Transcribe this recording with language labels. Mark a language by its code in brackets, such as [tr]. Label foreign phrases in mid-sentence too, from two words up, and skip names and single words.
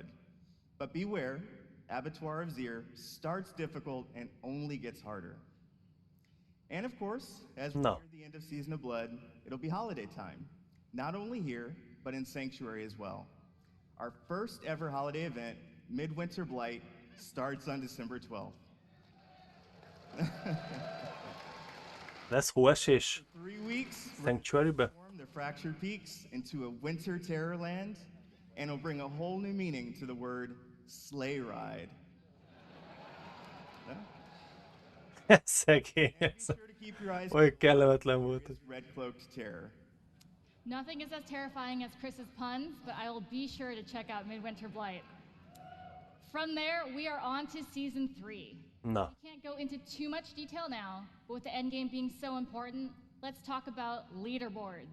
[en] But beware, Abattoir of Zir starts difficult and only gets harder. And of course, as we near the end of Season of Blood, it'll be holiday time. Not only here, but in Sanctuary as well. Our first ever holiday event, Midwinter Blight, starts on December 12th. [hu] Lesz hóesés? [en] 3 weeks, [hu] Sanctuary-be? [en] transform the Fractured Peaks into a winter terror land, and it'll bring a whole new meaning to the word sleigh ride. [hu] Szegény. Oly kellemetlen volt. [en] Red cloaked terror. Nothing is as terrifying as Chris's puns, but I will be sure to check out Midwinter Blight. From there, we are on to Season 3. Na. We can't go into too much detail now, but with the endgame being so important, let's talk about leaderboards.